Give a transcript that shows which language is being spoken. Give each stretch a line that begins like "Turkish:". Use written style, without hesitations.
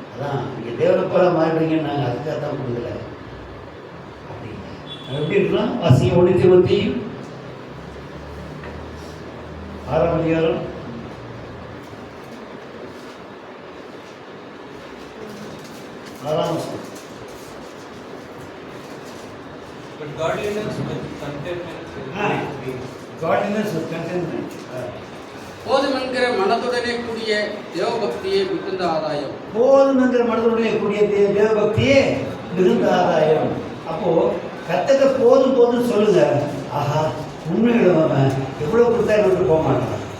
Tamil: அதான் நீங்கள் தேவனை போல மாறிடுவீங்கன்னு நாங்கள் அதுக்காக தான் கொடுக்கல. அப்படி எப்படி இருக்கலாம்? வாசிங்க 1 தீமோத்தேயு 6ஆம் அதிகாரம் 6ஆம் வசனம்.
English: But godliness with contentment is great gain. Godliness with contentment.
Tamil: போதும் என்கிற மனதுடனே கூடிய தேவபக்தியே மிகுந்த ஆதாயம். போதும் என்கிற மனதுடனே கூடிய தேவபக்தியே மிகுந்த ஆதாயம். அப்போ கத்தக்க போதும் போதும் சொல்லுங்க. ஆஹா, உண்மையுள்ளவன் எவ்வளோ கொடுத்தா என்னை விட்டு போக மாட்டான்.